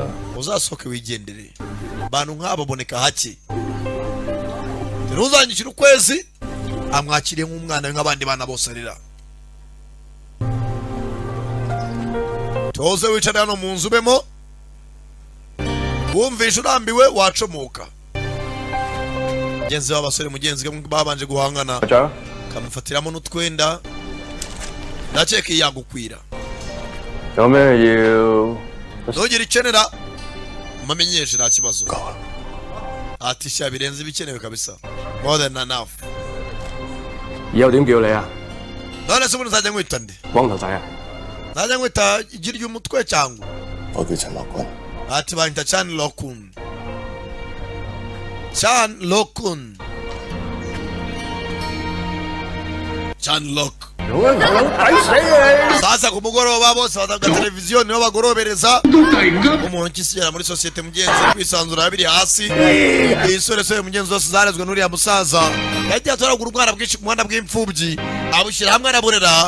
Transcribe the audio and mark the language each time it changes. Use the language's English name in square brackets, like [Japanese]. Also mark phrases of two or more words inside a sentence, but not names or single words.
[Kinyarwanda] uzasohoke wigendere abantu nk'abo baboneka hake rero uzanyishyura ukwezi amwakiriye nk'umwana we nk'abandi bana bose arera toze wicare hano mu nzu ubemo wumvishe urambiwe wacomoka mugenzi w'abasore mugenzi we babanje guhangana [Cantonese] 長， [Kinyarwanda] kamufatiramo n'utwenda ndakeka iyi yagukwira [Cantonese] 有咩要？ [Kinyarwanda] ntugire ikenera umamenyeshe nta kibazo ati sha birenze ibikenewe kabisa [English] more than enough [Cantonese] 以後點叫你啊？ [Kinyarwanda] none se ubundi nzajya nkwita nde [Cantonese] 光頭仔啊？ [Kinyarwanda] najya nkwita igi ry'umutwe cyangwa [Cantonese] 我叫陳樂君。 [Kinyarwanda] ati banyita Chan Lokun. Chan Lokun. Chan Lok. Sasa ku mugoroba bose bataga televiziyo niho bagorobereza umuntu kisiyera muri societe mugenzi kwisanzura biri hasi isore mugenzi wose zarezwe n'uriya musaza yagiye atoragura umwana bwinshi ku muhanda bw'imfubyi abushyira hamwe araburera.